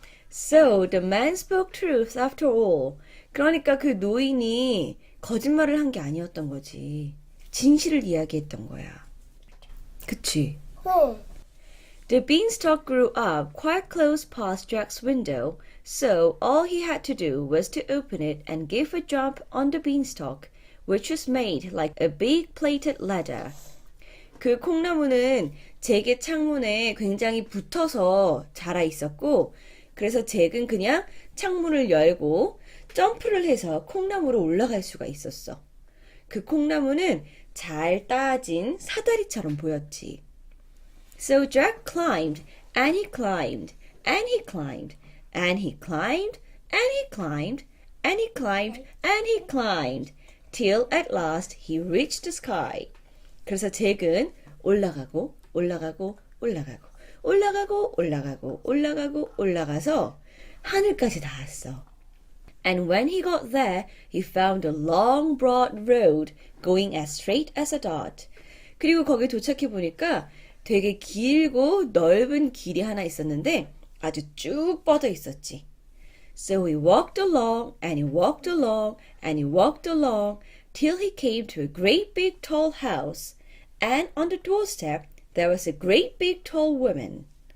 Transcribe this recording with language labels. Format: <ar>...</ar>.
<en>So the man spoke truth after all.</en> <ko>그러니까 그 노인이 거짓말을 한 게 아니었던 거지. 진실을 이야기했던 거야. 그치? 네.</ko> <en>The beanstalk grew up quite close past Jack's window, so all he had to do was to open it and give a jump on the beanstalk, which was made like a big plated ladder.</en> <ko>그 콩나무는 잭의 창문에 굉장히 붙어서 자라 있었고, 그래서 잭은 그냥 창문을 열고 점프를 해서 콩나무로 올라갈 수가 있었어. 그 콩나무는 잘 따진 사다리처럼 보였지.</ko> <en>So Jack climbed, and he climbed, and he climbed, and he climbed, and he climbed, and he climbed, and he climbed, till at last he reached the sky.</en> <ko>그래서 잭은 올라가고 올라가고 올라가고 올라가고 올라가고 올라가고 올라가서 하늘까지 닿았어.</ko> <en>And when he got there, he found a long, broad road going as straight as a dot.</en> <ko>그리고 거기 도착해 보니까 되게 길고 넓은 길이 하나 있었는데 아주 쭉 뻗어 있었지.</ko> <en>So he walked along and he walked along and he walked along till he came to a great big tall house. And on the doorstep there was a great big tall woman.</en>